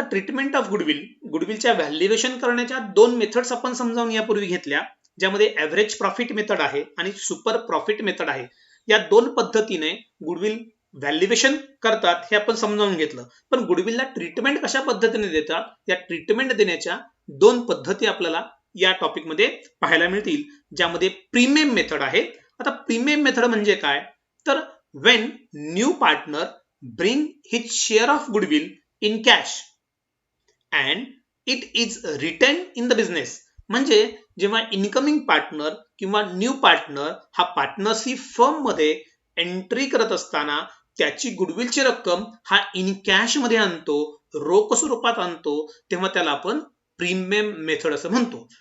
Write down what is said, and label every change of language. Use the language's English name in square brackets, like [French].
[Marathi] आता treatment of goodwill, गुडविलच्या valuation करण्याच्या दोन मेथड्स आपण समजावून यापूर्वी घेतल्या, ज्यामध्ये ॲव्हरेज प्रॉफिट मेथड आहे आणि सुपर प्रॉफिट मेथड आहे. या दोन पद्धतीने गुडविल व्हॅल्युएशन करतात हे आपण समजावून घेतलं. पण गुडविलला ट्रीटमेंट कशा पद्धतीने देतात, या ट्रीटमेंट देण्याच्या दोन पद्धती आपल्याला या टॉपिक मध्ये पाहायला मिळतील, ज्यामध्ये प्रीमियम मेथड आहे. आता प्रीमियम मेथड म्हणजे काय, तर [English] when new partner bring his share of goodwill in cash and it is retained in the business. [Marathi] म्हणजे जेव्हा इनकमिंग पार्टनर किंवा न्यू पार्टनर हा पार्टनरशिप फर्म मध्ये एंट्री करत असताना त्याची गुडविलची रक्कम हा इन कॅश मध्ये आणतो, रोख स्वरूपात आणतो, तेव्हा त्याला आपण प्रीमियम मेथड असं म्हणतो.